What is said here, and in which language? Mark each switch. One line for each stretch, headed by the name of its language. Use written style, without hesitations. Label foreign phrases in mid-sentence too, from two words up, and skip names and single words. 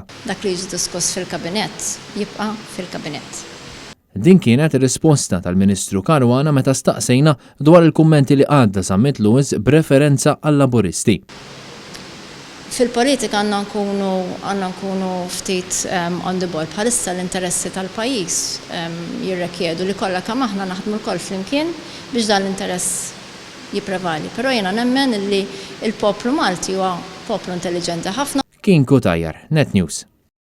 Maltese: Dak li jiġi diskuss fil-kabinett jibqa' fil-kabinett. Din kienet ir-risposta tal-Ministru Caruana meta staqsejna dwar il-kummenti li għadda Zammit Lewis b'referenza għall-laburisti. Fil-politika għandna nkunu ftit
English: on the ball
Maltese: bħalissa l-interessi tal-pajjiż jirrekjedu li kollha kemm aħna naħdmu l-koll flimkien biex dan l-interess jipprevali. Però jiena nemmen li l-poplu Malti huwa poplu intelligenti ħafna. Kien Kutajjar, Net News.